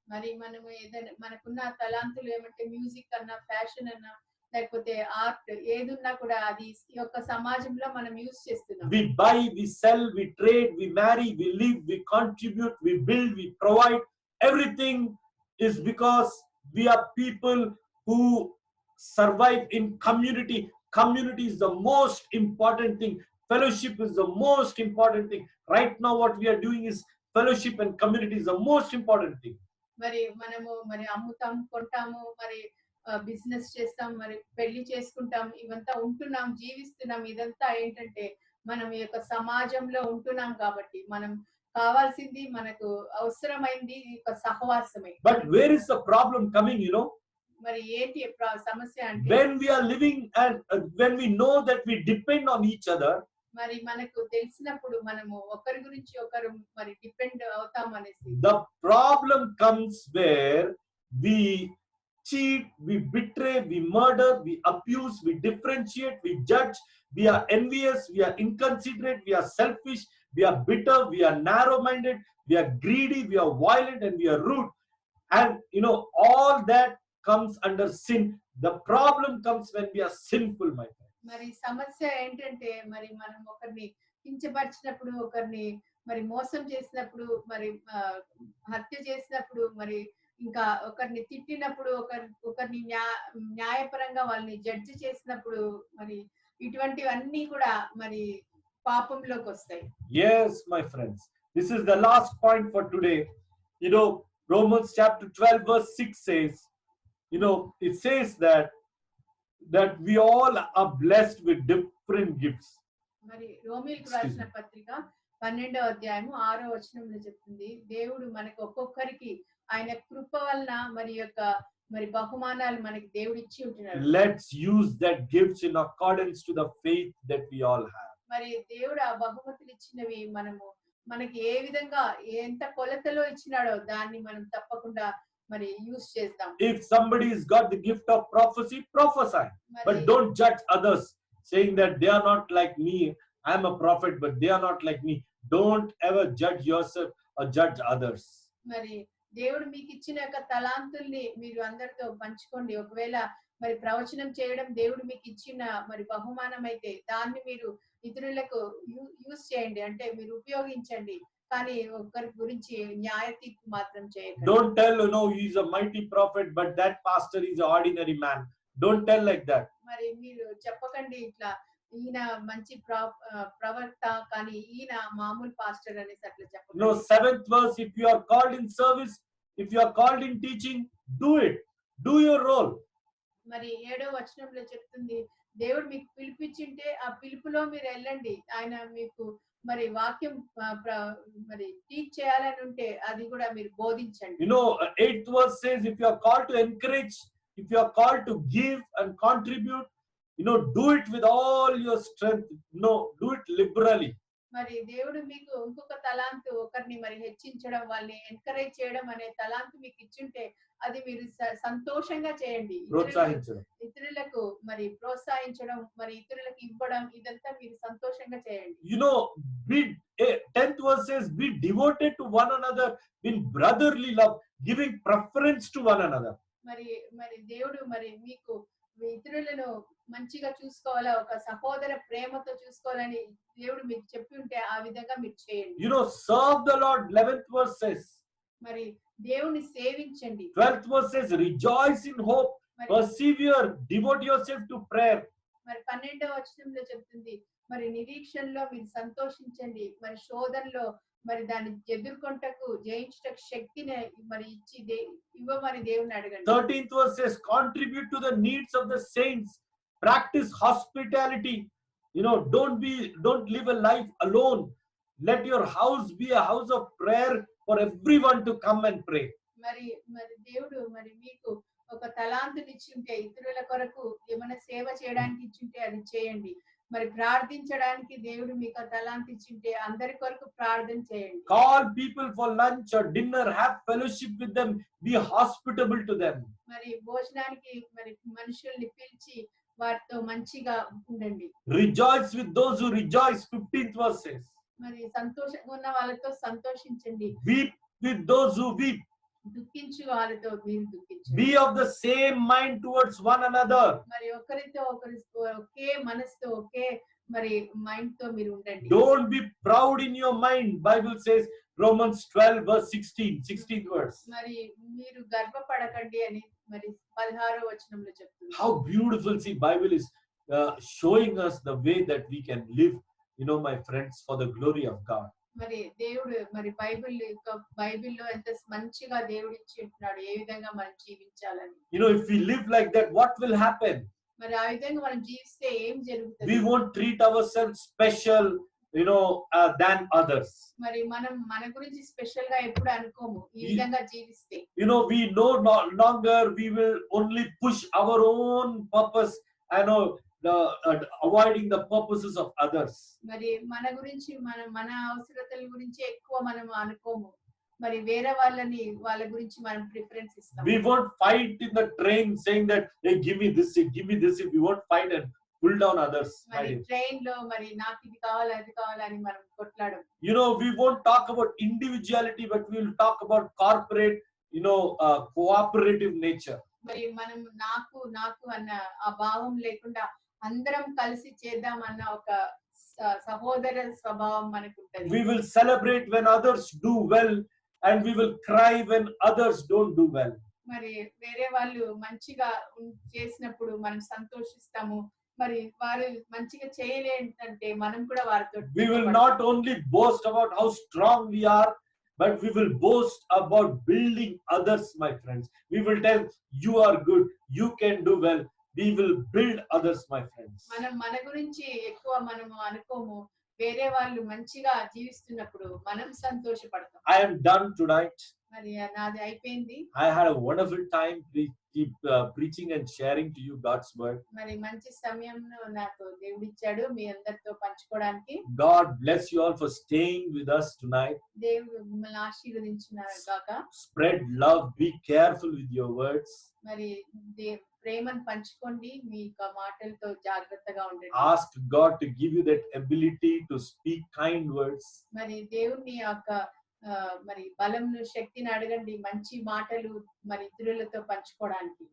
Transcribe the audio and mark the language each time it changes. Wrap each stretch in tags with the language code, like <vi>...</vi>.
<te>మరి మనము ఏదైనా మనకున్న తలాంతులు ఏమంటే మ్యూజిక్ అన్నా ఫ్యాషన్ అన్నా లేకపోతే ఆర్ట్ ఏదున్నా కూడా అది ఈ యొక్క సమాజంలో మనం యూస్ చేస్తున్నాం.</te> <en>We buy, we sell, we trade, we marry, we live, we contribute, we build, we provide. Everything is because we are people who survive in community. Community is the most important thing. Fellowship is the most important thing. Right now what we are doing is fellowship, and community is the most important thing.</en> <te>మరి మనము మరి అమ్ముతాం, కొంటాము, మరి business చేస్తాం, మరి పెళ్లి చేసుకుంటాం, ఇవంతా ఉంటున్నాం, జీవిస్తున్నాం. ఇదంతా ఏంటంటే మనం ఈ యొక్క సమాజంలో ఉంటున్నాం కాబట్టి మనం కావాల్సింది మనకు అవసరమైంది ఈ యొక్క సహవాసమే.</te> <en>But where is the problem coming, you know?</en> <te>మరి ఏంటి సమస్య అంటే</te> <en>when we are living and when we know that we depend on each other,</en> <te>మరి మనకు తెలిసినప్పుడు మనము ఒకరి గురించి ఒకరు మరి డిపెండ్ అవుతాం అనేసి.</te> <en>The problem comes where we cheat, we betray, we murder, we abuse, we differentiate, we judge, we are envious, we are inconsiderate, we are selfish, we are bitter, we are narrow-minded, we are greedy, we are violent, and we are rude. And you know, all that comes under sin. The problem comes when we are sinful, my friend.</en> <te>మరి సమస్య ఏంటంటే మరి మనం ఒకరిని కించపరిచినప్పుడు, ఒకరిని మరి మోసం చేసినప్పుడు, మరి హత్య చేసినప్పుడు, మరి ఇంకా ఒకరిని తిట్టినప్పుడు, ఒకరిని న్యాయపరంగా వాళ్ళని జడ్జి చేసినప్పుడు, మరి ఇటువంటివన్నీ కూడా మరి పాపంలోకి వస్తాయి.</te> <en>Yes, my friends, this is the last point for today. You know, Romans chapter 12 verse 6 says, you know, it says that we all are blessed with different gifts.</en> <te>మరి రోమీయులకు రాసిన పత్రిక 12వ అధ్యాయము 6వ వచనంలో చెప్తుంది, దేవుడు మనకు ఒక్కొక్కరికి ఆయన కృప వలన మరి బహుమానాలు మనకి దేవుడు ఇచ్చి ఉంటున్నాడు.</te> <en>Let's use that gifts in accordance to the faith that we all have.</en> <te>మరి దేవుడు ఆ బహుమతులు ఇచ్చినవి మనకి ఏ విధంగా ఎంత కొలతలో ఇచ్చినాడో దాన్ని మనం తప్పకుండా మరి యూస్ చేద్దాం.</te> <en>If somebody has got the gift of prophecy, prophesy, but don't judge others saying that they are not like me. I am a prophet, but they are not like me. Don't ever judge yourself or judge others.</en> <te>మరి దేవుడు మీకు ఇచ్చిన యొక్క తలాంతుల్ని మీరు అందరితో పంచుకోండి. ఒకవేళ మరి ప్రవచనం చేయడం దేవుడు మీకు ఇచ్చిన మరి బహుమానం అయితే దాన్ని మీరు ఇతరులకు యూస్ చేయండి, అంటే మీరు ఉపయోగించండి. కానీ ఒకరి గురించి న్యాయ తీర్పు మాత్రం చేయకండి.</te> <en>Don't tell, you know, he is a mighty prophet, but that pastor is an ordinary man. Don't tell like that.</en> <te>మరి మీరు చెప్పకండి ఇట్లా ఈయన మంచి ప్రవక్త కానీ ఈయన మామూలు పాస్టర్ అనేసి అట్లా చెప్పండి.</te> <en>No, 7th verse, if you are called in service, if you are called in teaching, do it. Do your role.</en> <te>మరి 7వ వచనంలో చెప్తుంది, దేవుడు మీకు పిలిపించింటే ఆ పిలుపులో మీరు వెళ్ళండి. ఆయన మీకు మరి వాక్యం మరి టీచ్ చేయాలని ఉంటే అది కూడా మీరు బోధించండి.</te> <en>You know, 8th verse says, if you are called to encourage, if you are called to give and contribute, you know, do it with all your strength. No, do it liberally.</en> <te>మరి దేవుడు మీకు ఇంకొక తలాంతు ఒకరిని మరి హెచ్చించడం, వాళ్ళని encourage చేయడం అనే తలాంతు మీకు ఇచ్చుంటే అది మీరు సంతోషంగా చేయండి. ప్రోత్సహించడం. ఇతరులకు మరి ప్రోత్సహించడం, మరి ఇతరులకు ఇవ్వడం, ఇదంతా మీరు సంతోషంగా చేయండి.</te> <en>You know, be 10th verse says, be devoted to one another in brotherly love, giving preference to one another.</en> <te>మరి మరి దేవుడు మరి మీకు మీ ఇతరులను మంచిగా చూసుకోవాలా, ఒక సహోదర ప్రేమతో చూసుకోవాలని దేవుడు మీకు చెప్పి ఉంటే ఆ విధంగా మీరు చేయండి.</te> <en>You know, serve the Lord. 11th verse says.</en> <te>మరి దేవుని సేవించండి.</te> <en>12th verse says, rejoice in hope, persevere, devote yourself to prayer.</en> <te>మరి 12వ వచనంలో చెప్తుంది, మరి నిరీక్షణలో మీరు సంతోషించండి, మరి శోధనలో మరి దాన్ని ఎదుర్కొంటకు జయించటకు శక్తిని మరి ఇచ్చి ఇవ్వమని దేవుని అడగండి.</te> <en>13th verse says, contribute to the needs of the saints, practice hospitality. You know, don't live a life alone. Let your house be a house of prayer for everyone to come and pray.</en> <te>మరి మరి దేవుడు మరి మీకు ఒక తలాంతుని ఇచ్చింటే ఇతరుల కొరకు ఏమైనా సేవ చేయడానికి ఇచ్చింటే అది చేయండి. మరి ప్రార్థించడానికి దేవుడు మీకు తలాంతు ఇచ్చింటే అందరి కొరకు ప్రార్థన చేయండి.</te> <en>Call people for lunch or dinner, have fellowship with them, be hospitable to them.</en> <te>మరి భోజనానికి మరి మనుషుల్ని పిలిచి వారితో మంచిగా ఉండండి.</te> <en>Rejoice with those who rejoice. 15th verse says.</en> <te>మరి సంతోషంగా ఉన్న వాళ్ళతో సంతోషించండి.</te> <en>Weep with those who weep.</en> <te>దుఃఖించు వాళ్ళతో మీరు దుఃఖించండి.</te> <en>Be of the same mind towards one another.</en> <te>మరి ఒకరితో ఒకరి ఒకే మనసుతో ఒకే మరి మైండ్ తో మీరు ఉండండి.</te> <en>Don't be proud in your mind. Bible says, Romans 12 verse 16th verse.</en> <te>మరి మీరు గర్వపడకండి అని మరి 16వ వచనంలో చెప్తుంది.</te> <en>How beautiful. See, Bible is showing us the way that we can live, you know, my friends, for the glory of God.</en> <te>మరి దేవుడు మరి బైబిల్లో ఎంత మంచిగా దేవుడు ఇచ్చి ఉంటున్నాడు ఏ విధంగా మనం జీవించాలని.</te> <en>You know, if we live like that, what will happen?</en> <te>మరి ఆ విధంగా మనం జీవిస్తే ఏం జరుగుతుంది?</te> <en>We won't treat ourselves special, you know, than others.</en> <te>మరి మనం మన గురించి స్పెషల్ గా ఎప్పుడు అనుకోము ఈ విధంగా జీవిస్తే.</te> <en>You know, we no longer we will only push our own purpose, I know, avoiding the purposes of others.</en> <te>మరి మన గురించి మన అవసరతల గురించి ఎక్కువ మనం అనుకోము. మరి వేరే వాళ్ళ గురించి మనం ప్రిఫరెన్స్ ఇస్తాం.</te> <en>We won't fight in the train saying that, hey, give me this, we won't fight and pull down others.</en> <te>మరి ట్రైన్ లో మరి నాకు ఇది కావాలి అది కావాలని మనం కొట్లాడం.</te> <en>You know, we won't talk about individuality, but we will talk about corporate, you know, cooperative nature.</en> <te>మరి మనం నాకు అన్న ఆ భావం లేకుండా అందరం కలిసి చేద్దామన్న ఒక సహోదర స్వభావం మనకు ఉంటుంది.</te> <en>We will celebrate when others do well and we will cry when others don't do well.</en> <te>మరి వేరే వాళ్ళు మంచిగా చేసినప్పుడు మనం సంతోషిస్తాము. మరి వారు మంచిగా చేయలేంటే మనం కూడా వారితో</te> <en>We will not only boast about how strong we are, but we will boast about building others, my friends. We will tell, you are good, you can do well. We will build others, my friends.</en> <te>మనం మన గురించి ఎక్కువ మనము అనుకోము. వేరే వాళ్ళు మంచిగా జీవిస్తున్నప్పుడు మనం సంతోషపడతాం.</te> <en>I am done tonight.</en> <te>మరి నాది అయిపోయింది.</te> <en>I had a wonderful time preaching and sharing to you God's word.</en> <te>మరి మంచి సమయంలో నాకు దేవుడు ఇచ్చాడు మీ అందరితో పంచుకోవడానికి.</te> <en>God bless you all for staying with us tonight.</en> <te>దేవుడు మిమ్మల్ని ఆశీర్వదించును గాక.</te> <en>Spread love, be careful with your words.</en> <te>మరి ప్రేమను పంచుకోండి, మీ మాటలతో జాగ్రత్తగా ఉండండి.</te> <en>Ask God to give you that ability to speak kind words.</en> <te>మరి దేవుని యొక్క మరి బలంను శక్తిని అడగండి మంచి మాటలు మరి ఇతరులతో పంచుకోవడానికి.</te>